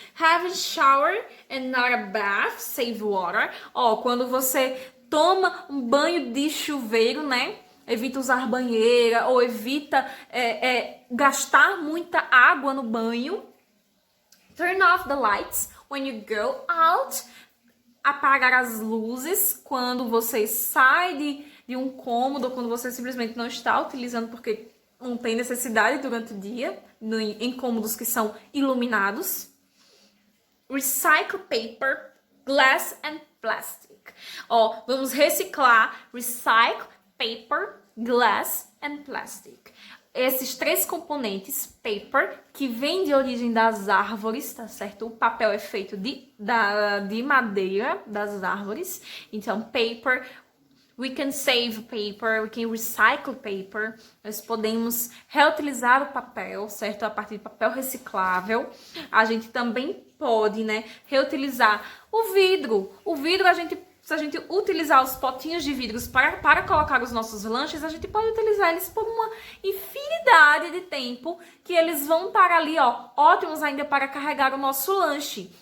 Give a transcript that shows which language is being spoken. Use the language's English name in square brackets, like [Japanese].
[English] Have a shower and not a bath, save water. [Portuguese] Ó, quando você toma um banho de chuveiro, né? Evita usar banheira ou evita gastar muita água no banho. [English] Turn off the lights when you go out. [Portuguese] Apagar as luzes quando você sai de um cômodo, ou quando você simplesmente não está utilizando porque não tem necessidade durante o dia, em cômodos que são iluminados. [English] Recycle paper, glass and plastic. [Portuguese] Ó, vamos reciclar [English] recycle, paper, glass and plastic. [Portuguese] Esses três componentes, paper, que vem de origem das árvores, tá certo? O papel é feito de madeira das árvores. [English] Então, paper, we can save paper, we can recycle paper. [Portuguese] Nós podemos reutilizar o papel, certo? A partir de papel reciclável. A gente também pode, né, reutilizar o vidro. O vidro, se a gente utilizar os potinhos de vidros para colocar os nossos lanches, a gente pode utilizar eles por uma infinidade de tempo, que eles vão estar ali, ó, ótimos ainda para carregar o nosso lanche.